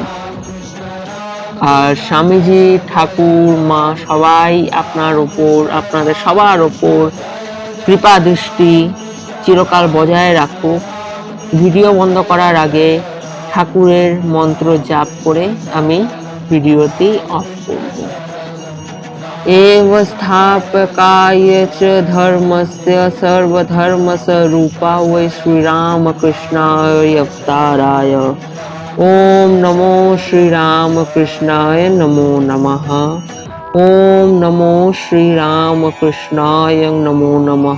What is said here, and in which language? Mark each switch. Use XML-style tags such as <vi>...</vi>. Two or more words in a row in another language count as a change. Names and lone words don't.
<bn>আর স্বামীজি, ঠাকুর, মা সবাই আপনাদের সবার ওপর কৃপা দৃষ্টি চিরকাল বজায় রাখুক। ভিডিও বন্ধ করার আগে ঠাকুরের মন্ত্র জাপ করে আমি ভিডিওটি অফ করব।</bn> <sa>एव स्थापकाय च धर्मस्य सर्वधर्मस्वरूपाय श्रीरामकृष्णाय अवताराय ओम नमो श्रीरामकृष्णाय नमो नमः। ओम नमो श्रीरामकृष्णाय नमो नमः।</sa>